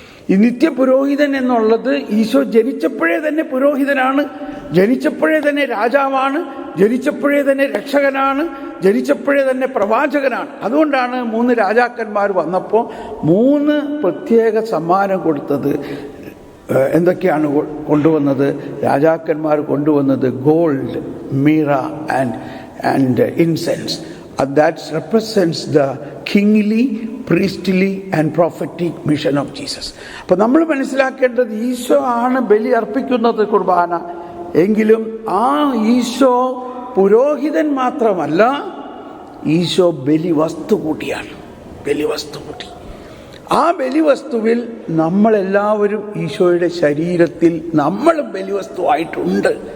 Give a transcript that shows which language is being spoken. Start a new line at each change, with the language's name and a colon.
Malayalam: ഈ നിത്യപുരോഹിതൻ എന്നുള്ളത് ഈശോ ജനിച്ചപ്പോഴേ തന്നെ പുരോഹിതനാണ്, ജനിച്ചപ്പോഴേ തന്നെ രാജാവാണ്, ജനിച്ചപ്പോഴേ തന്നെ രക്ഷകനാണ്, ജനിച്ചപ്പോഴേ തന്നെ പ്രവാചകനാണ്. അതുകൊണ്ടാണ് 3 രാജാക്കന്മാർ വന്നപ്പോൾ 3 പ്രത്യേക സമ്മാനം കൊടുത്തത്. എന്തൊക്കെയാണ് കൊണ്ടുവന്നത്? രാജാക്കന്മാർ കൊണ്ടുവന്നത് gold, Meera
English: and incense. That represents the kingly, priestly and prophetic mission of Jesus.
Malayalam: അപ്പോൾ നമ്മൾ മനസ്സിലാക്കേണ്ടത് ഈശോ ആണ് ബലി അർപ്പിക്കുന്നത് കുർബാന. എങ്കിലും ആ ഈശോ പുരോഹിതൻ മാത്രമല്ല, ഈശോ ബലിവസ്തു കൂടിയാണ്. ബലിവസ്തു കൂടി. ആ ബലിവസ്തുവിൽ നമ്മളെല്ലാവരും ഈശോയുടെ ശരീരത്തിൽ നമ്മളും ബലിവസ്തുവായിട്ടുണ്ട്.